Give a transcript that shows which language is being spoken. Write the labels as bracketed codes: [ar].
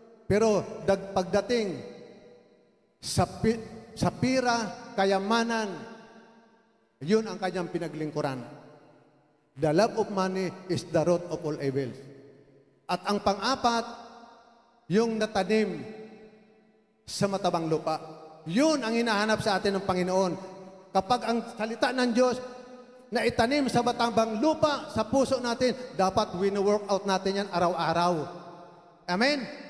[tl] Pero pagdating sa pira, kayamanan, yun ang kanyang pinaglingkuran. [en] The love of money is the root of all evils. [tl] At ang pang-apat, yung natanim sa matabang lupa. Yun ang hinahanap sa atin ng Panginoon. Kapag ang salita ng Diyos na itanim sa matabang lupa sa puso natin, dapat wino-work out natin yan araw-araw. Amen?